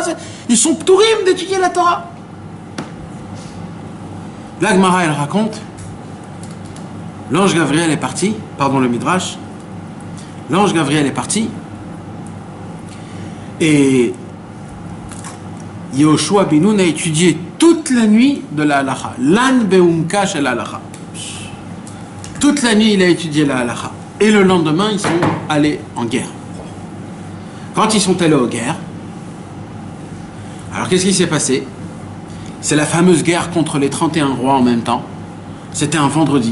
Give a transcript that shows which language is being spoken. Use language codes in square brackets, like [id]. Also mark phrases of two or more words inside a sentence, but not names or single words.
[fr] Ils sont ptourim d'étudier la Torah. La Gemara, elle raconte, l'ange Gabriel est parti, pardon le Midrash, l'ange Gabriel est parti, et Yehoshua ben Nun a étudié toute la nuit de la halacha. [he] לן בעומקה של הלכה. [fr] Toute la nuit, il a étudié la halacha. Et le lendemain, ils sont allés en guerre. Quand ils sont allés en guerre, alors qu'est-ce qui s'est passé? C'est la fameuse guerre contre les 31 rois en même temps. C'était un vendredi.